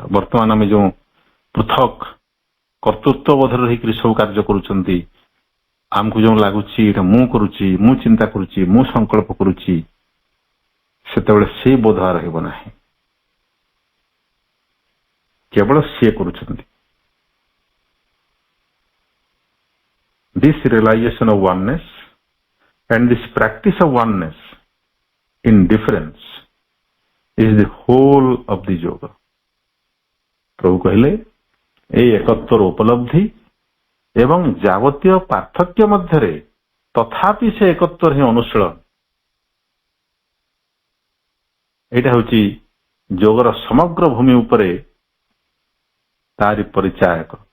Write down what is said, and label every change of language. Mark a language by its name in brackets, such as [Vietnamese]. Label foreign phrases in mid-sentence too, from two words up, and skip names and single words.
[Odia] ବର୍ତ୍ତମାନ ଆମେ ଯେଉଁ ପୃଥକ କର୍ତ୍ତୃତ୍ୱ ବୋଧରେ ରହିକରି ସବୁ କାର୍ଯ୍ୟ କରୁଛନ୍ତି, ଆମକୁ ଯେଉଁ ଲାଗୁଛି ଏଇଟା ମୁଁ କରୁଛି, ମୁଁ ଚିନ୍ତା କରୁଛି, ମୁଁ ସଂକଳ୍ପ କରୁଛି, ସେତେବେଳେ ସେ ବୋଧ ରହିବ ନାହିଁ, କେବଳ ସିଏ କରୁଛନ୍ତି। [English] This realization of oneness and this practice of oneness in difference is the whole of the yoga. [Odia] ପ୍ରଭୁ କହିଲେ ଏଇ ଏକତ୍ୱର ଉପଲବ୍ଧି ଏବଂ ଯାବତୀୟ ପାର୍ଥକ୍ୟ ମଧ୍ୟରେ ତଥାପି ସେ ଏକତ୍ୱର ହିଁ ଅନୁଶୀଳନ, ଏଇଟା ହେଉଛି ଯୋଗର ସମଗ୍ର ଭୂମି ଉପରେ ତାରି ପରିଚାୟକ।